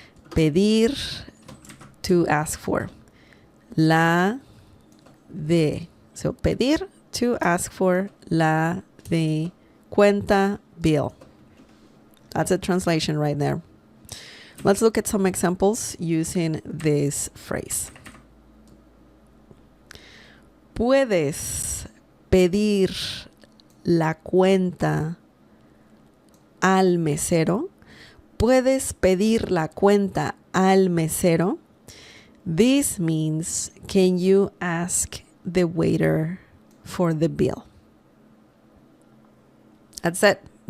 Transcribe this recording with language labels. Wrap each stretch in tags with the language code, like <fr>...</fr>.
<en>Pedir, to ask for. La de. So pedir, to ask for. La de cuenta, bill. That's a translation right there. Let's look at some examples using this phrase.</en> <es>¿Puedes pedir la cuenta al mesero? ¿Puedes pedir la cuenta al mesero?</es> <en>This means, can you ask the waiter for the bill? That's it.</en>